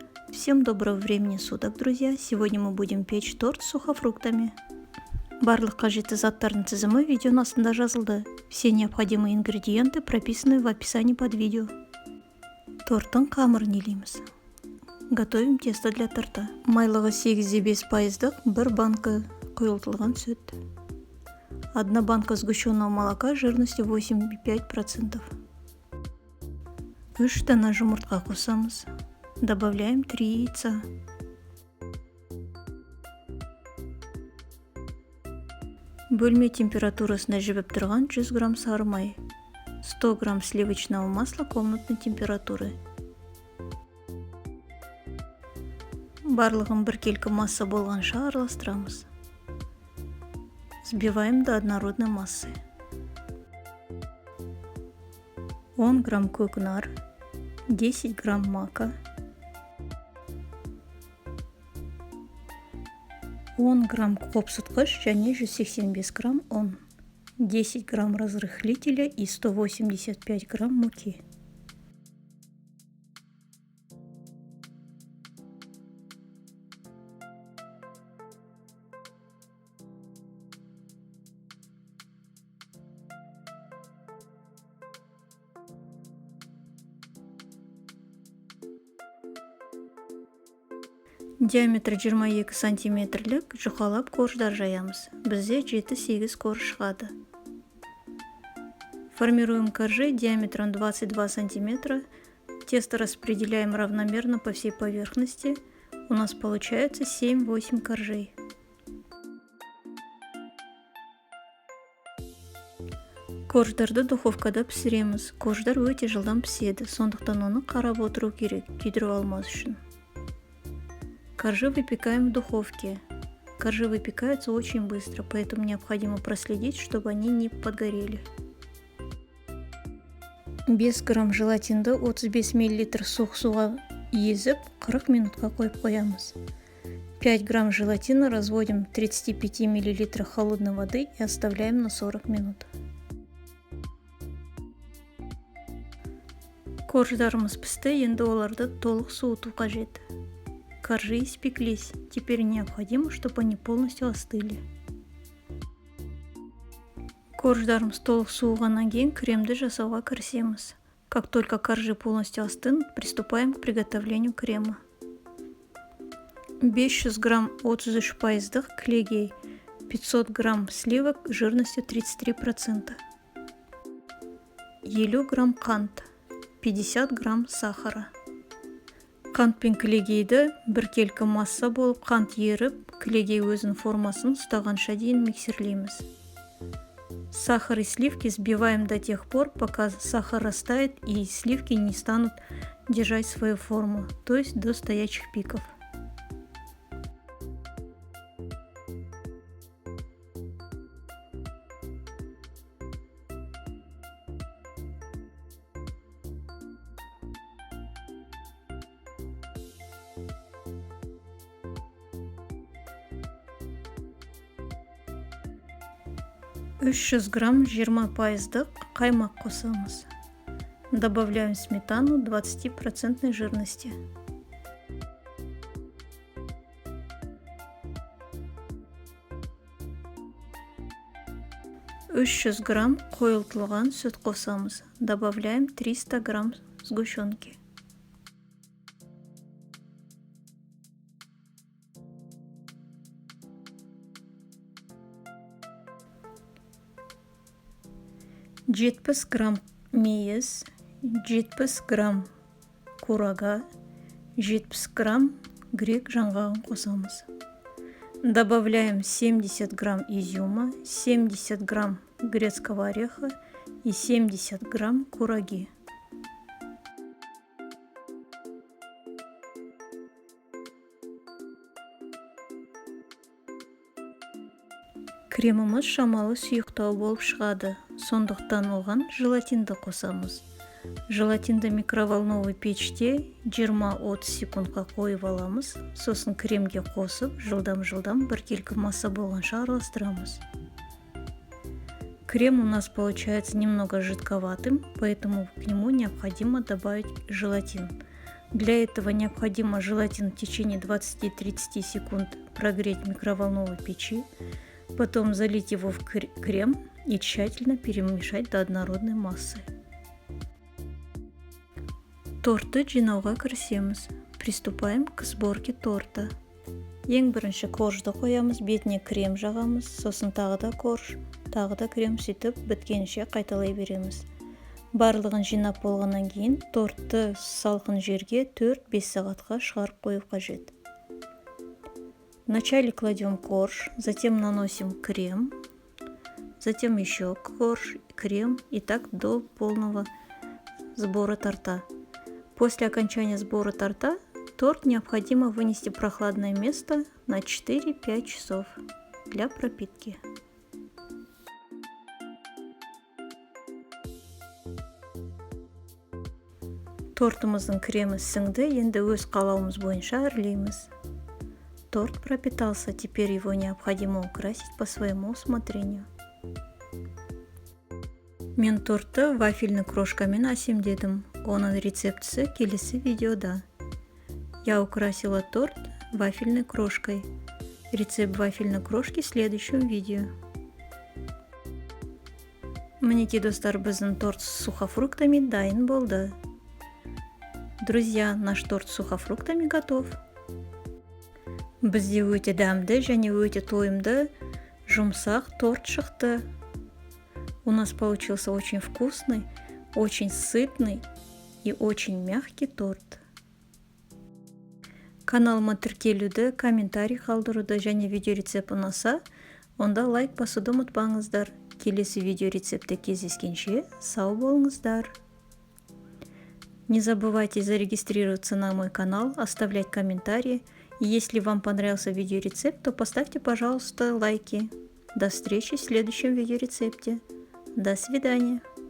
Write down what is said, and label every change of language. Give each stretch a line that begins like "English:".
Russian: Всем доброго времени суток, друзья. Сегодня мы будем печь торт с сухофруктами.
Kazakh: Барлық қажетті заттардың тізімі видеоның астында жазылды.
Russian: Все необходимые ингредиенты прописаны в описании под видео.
Kazakh: Торттың қамырын илейміз.
Russian: Готовим тесто для торта.
Kazakh: Майлығы 8,5%, 1 банка құйылтылған сүт.
Russian: 1 банка сгущенного молока жирностью 8,5%.
Kazakh: 3 дана жұмыртқа қосамыз.
Russian: Добавляем 3 яйца.
Kazakh: Бөлме температурасында жібіп тұрған 100 грамм сары май.
Russian: 100 грамм сливочного масла комнатной температуры.
Kazakh: Барлығын біркелкі масса болғанша араластырамыз.
Russian: Взбиваем до однородной массы. 10 грамм көкнар, 10 грамм мака, 10 грамм қопсытқыш және 185 грамм ұн, 10 грамм разрыхлителя и 185 грамм муки.
Kazakh: Диаметрі 22 сантиметрлік жұқалап корждар жаямыз. Бізде 7-8 корж шығады.
Russian: Формируем коржи диаметром 22 сантиметра. Тесто распределяем равномерно по всей поверхности. У нас получается 7-8 коржей.
Kazakh: Корждарды духовкада пісіреміз. Корждар өте жылдам піседі, сондықтан оны қарап отыру керек, күйдіріп алмас үшін.
Russian: Коржи выпекаем в духовке. Коржи выпекаются очень быстро, поэтому необходимо проследить, чтобы они не подгорели.
Kazakh: 5 грамм желатинді 35 мл суық суға езіп 40 минутқа қойып қоямыз.
Russian: 5 грамм желатина разводим в 35 мл холодной воды и оставляем на 40 минут.
Kazakh: Корждарымыз пісті, енді оларды толық суыту қажет.
Russian: Коржи испеклись. Теперь необходимо, чтобы они полностью остыли.
Kazakh: Корждарымыз толық суығаннан кейін кремді жасауға кірісеміз.
Russian: Как только коржи полностью остынут, приступаем к приготовлению крема.
Kazakh: 500 грамм 33% клегей,
Russian: 500 грамм сливок жирностью 33%,
Kazakh: 50 грамм қант,
Russian: 50 грамм сахара.
Kazakh: Қант пен клегейді біркелкі масса болып қант еріп, клегей өзінің формасын ұстағанша дейін миксерлейміз.
Russian: Сахар и сливки взбиваем до тех пор, пока сахар растает и сливки не станут держать свою форму, то есть до стоячих пиков.
Kazakh: «300 грамм 20% қаймақ қосамыз.
Russian: Добавляем сметану 20% жирности.
Kazakh: «300 грамм қойылтылған сүт қосамыз.
Russian: Добавляем 300 грамм сгущенки.
Kazakh: «70 грамм мейіз, 70 грамм курага, 70 грамм грек жаңғағын қосамыз.
Russian: Добавляем 70 грамм изюма, 70 грамм грецкого ореха и 70 грамм кураги.
Kazakh: Креміміз шамалы сұйықтау болып шығады, сондықтан оған желатинді қосамыз. Желатинді микроволновый печте 20-30 секундқа қойып аламыз, сосын кремге қосып, жылдам біркелкі масса болғанша араластырамыз.
Russian: Крем у нас получается немного жидковатым, поэтому к нему необходимо добавить желатин. Для этого необходимо желатин в течение 20-30 секунд прогреть в микроволновой печи, потом залить его в крем и тщательно перемешать до однородной массы.
Kazakh: Тортты жинауга кірісеміз.
Russian: Приступаем к сборке торта.
Kazakh: Ең бірінші коржды қоямыз, бетіне крем жағамыз, сосын тағы да корж, тағы да крем, сөйтіп біткенше қайталай береміз. Барлығын жинап болғаннан кейін тортты салқын жерге 4-5 сағатқа шығарып қою қажет.
Russian: Вначале кладем корж, затем наносим крем, затем еще корж, крем и так до полного сбора торта. После окончания сбора торта торт необходимо вынести в прохладное место на 4-5 часов для пропитки.
Kazakh: Тортымыздың кремі сіңді, енді өз қалауымыз бойынша әрлейміз.
Russian: Торт пропитался, теперь его необходимо украсить по своему усмотрению.
Kazakh: Мен тортты вафельный крошкамен әсемдедім. Оның рецептісі келесі видеода.
Russian: Я украсила торт вафельной крошкой. Рецепт вафельной крошки в следующем видео.
Kazakh: Мінекей достар, біздің торт
Russian: с сухофруктами
Kazakh: дайын болды.
Russian: Друзья, наш торт с сухофруктами готов.
Kazakh: Бізде өте дәмді және өте тойымды жұмсақ торт шықты.
Russian: У нас получился очень вкусный, очень сытный и очень мягкий торт.
Kazakh: Каналыма тіркелуді, комментарий қалдыруды және видео рецепт ұнаса, онда лайк басуды ұмытпаңыздар. Келесі видео рецепті кездескенше сау болыңыздар.
Russian: Не забывайте зарегистрироваться на мой канал, оставлять комментарии. И если вам понравился видеорецепт, то поставьте, пожалуйста, лайки. До встречи в следующем видеорецепте. До свидания.